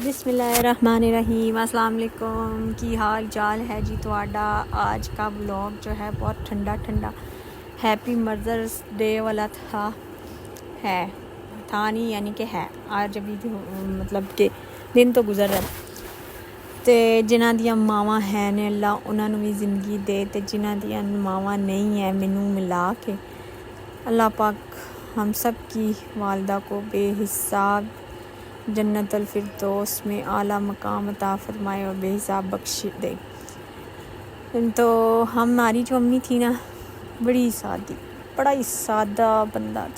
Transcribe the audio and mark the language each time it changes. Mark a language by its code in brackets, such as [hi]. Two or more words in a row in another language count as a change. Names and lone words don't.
[ar] بسم اللہ الرحمن الرحیم۔ السلام علیکم، [pa] کی حال چال ہے جی تواڈا؟ [ur] آج کا بلاگ جو ہے بہت ٹھنڈا [en] Happy Mothers Day [ur] والا تھا نہیں یعنی کہ ہے آج ابھی مطلب کہ دن تو گزر رہا [pa] تے جنہاں دیاں ماواں ہیں نے اللہ انہاں نوں بھی زندگی دے تے جنہاں دیاں ماواں نہیں ہیں مینوں ملا کے [ur] اللہ پاک ہم سب کی والدہ کو بے حساب جنت الفردوس میں اعلیٰ مقام عطا فرمائے اور بے حساب بخش دے۔ تو ہماری جو امی تھی نا بڑا ہی سادہ بندہ تھی۔